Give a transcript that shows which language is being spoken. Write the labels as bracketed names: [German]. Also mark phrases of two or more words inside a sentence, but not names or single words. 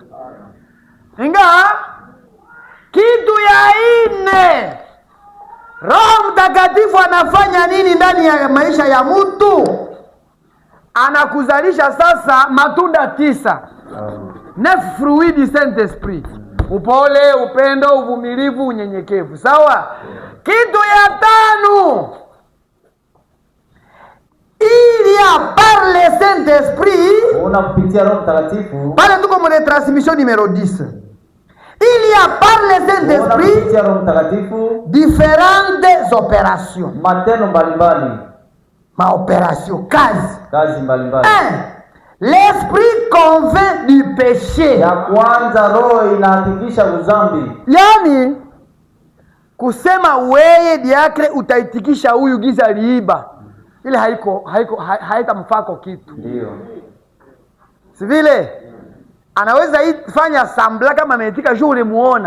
[Swahili] Inga kitu ya 4, Roho Mtakatifu anafanya nini ndani ya maisha ya mtu? Anakuzalisha sasa matunda 9. [French] 9 fruits du Saint-Esprit. [Swahili] Upole, upendo, uvumilivu, unyenyekevu. Sawa? Kitu ya 5, [French] il y a par le Saint-Esprit, [Swahili] unapitia Roho Mtakatifu. pale tuko mwenye [French] transmission numero [Swahili] 10. Il y a par le Saint-Esprit, unapitia Roho Mtakatifu [French] différentes opérations. [Swahili] matendo mbalimbali, Maopération, kazi mbalimbali. [French] L'esprit convainc du péché. [Swahili] Ya kwanza, Roho inahakikisha udhambi. Yani kusema weye diakre utaitikisha huyu giza aliiba, ile haitamfako kitu. Ndio. Si vile anaweza fanya sambla kama ameitika juu ulimuona.